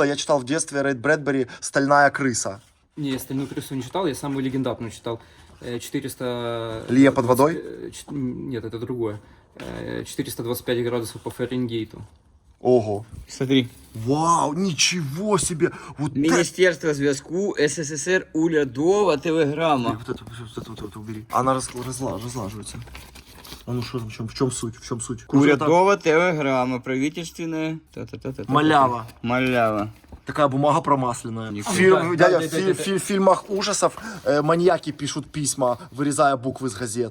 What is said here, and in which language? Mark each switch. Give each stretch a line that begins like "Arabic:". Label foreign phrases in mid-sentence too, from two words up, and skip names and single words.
Russian: Я читал в детстве Рэй Брэдбери «Стальная крыса». Не, я «Стальную крысу» не читал, я самую легендарную читал. 400... Лия под водой? Нет, это другое. 425 градусов по Фаренгейту. Ого. Смотри. Вау, ничего себе. Вот это...
Ukrainian: Министерство зв'язку СССР урядова телеграма.
Russian: Вот это убери. Она разлаживается. А ну что там, в чем суть? В чем суть?
Ukrainian: Урядова телеграма, правительственная.
Russian: Малява. Малява. Такая бумага промасленная. Да, Дядя, да. в фильмах ужасов маньяки пишут письма, вырезая буквы из газет.